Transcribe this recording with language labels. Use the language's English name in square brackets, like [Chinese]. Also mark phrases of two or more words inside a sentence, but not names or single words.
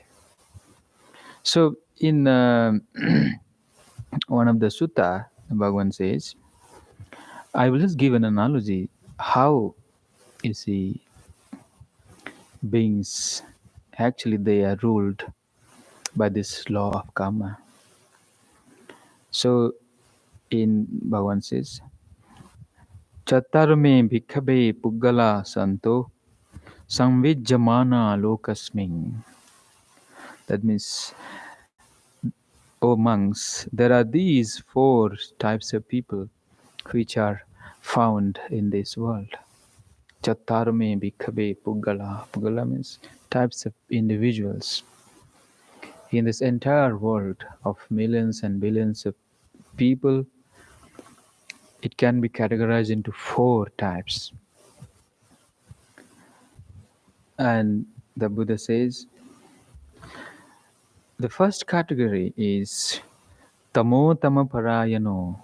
[English] So in one of the sutta, Bhagavan says, I will just give an analogy how you see beings actually they are ruled by this law of karma. So in Bhagavan says, [Pali] Chattarume bhikkhabe puggala santo samvijjamana lokasming. [English] That means, O monks, there are these 4 types of people which are found in this world. [Pali] Chattarume bhikkhabe puggala. [English] Puggala means types of individuals. In this entire world of millions and billions of people, it can be categorized into 4 types. And the Buddha says, the first category is [Pali] tamo tama parayano.